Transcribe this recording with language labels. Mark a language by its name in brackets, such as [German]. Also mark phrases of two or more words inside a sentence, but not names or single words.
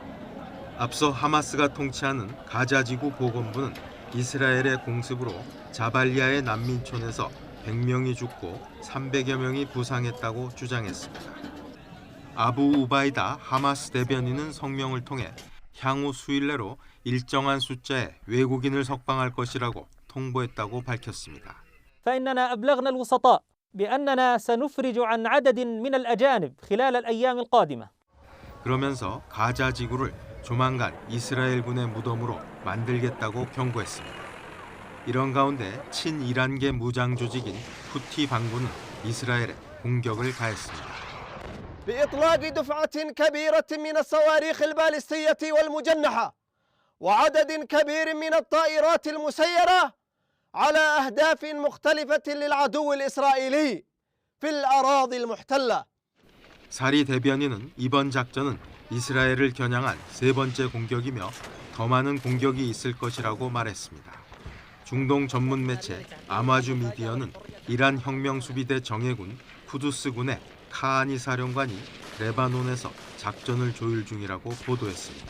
[Korean] 앞서 하마스가 통치하는 가자지구 보건부는 이스라엘의 공습으로 자발리아의 난민촌에서 100명이 죽고 300여 명이 부상했다고 주장했습니다. 아부 우바이다 하마스 대변인은 성명을 통해 향후 수일 내로 일정한 숫자의 외국인을 석방할 것이라고 통보했다고 밝혔습니다. [Arabic] فإننا أبلغنا الوسطاء بأننا سنفرج عن عدد من الأجانب خلال الأيام القادمة. [Korean] 그러면서 가자 지구를 조만간 이스라엘군의 무덤으로 만들겠다고 경고했습니다. 이런 가운데 친이란계 무장 조직인 후티 반군은 이스라엘에 공격을 가했습니다. [Arabic] بإطلاق دفعة كبيرة من الصواريخ البالستية والمجنحة وعدد كبير من الطائرات المسيرة على أهداف مختلفة للعدو الإسرائيلي في الأراضي المحتلة. [Korean] 사리 대변인은 이번 작전은 이스라엘을 겨냥한 세 번째 공격이며 더 많은 공격이 있을 것이라고 말했습니다. 중동 전문 매체 아마주 미디어는 이란 혁명수비대 정예군 쿠두스군의 카하니 사령관이 레바논에서 작전을 조율 중이라고 보도했습니다.